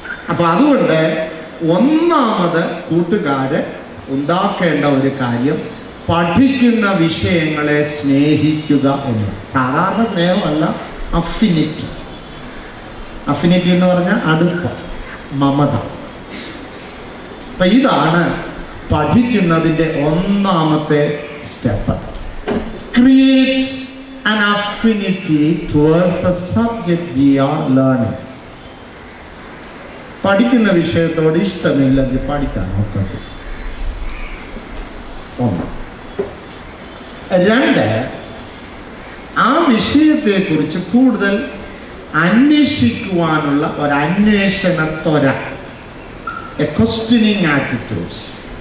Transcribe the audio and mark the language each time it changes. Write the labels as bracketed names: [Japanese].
[Malayalam] അപ്പൊ അതുകൊണ്ട് ഒന്നാമത് കൂട്ടുകാര് ഉണ്ടാക്കേണ്ട ഒരു കാര്യം, പഠിക്കുന്ന വിഷയങ്ങളെ സ്നേഹിക്കുക എന്ന്. സാധാരണ സ്നേഹമല്ല, അഫിനിറ്റി എന്ന് പറഞ്ഞാൽ അടുപ്പം, മമത. അപ്പൊ ഇതാണ് പഠിക്കുന്നതിൻ്റെ ഒന്നാമത്തെ step. [English] Create an affinity towards the subject we are learning. [Malayalam] പഠിക്കുന്ന വിഷയത്തോട് ഇഷ്ടമില്ലെങ്കിൽ പഠിക്കാൻ നോക്കരുത്. ഒന്ന്. രണ്ട്, ആ വിഷയത്തെക്കുറിച്ച് കൂടുതൽ അന്വേഷിക്കുവാനുള്ള ഒരു അന്വേഷണത്വര, [English] A questioning attitudes.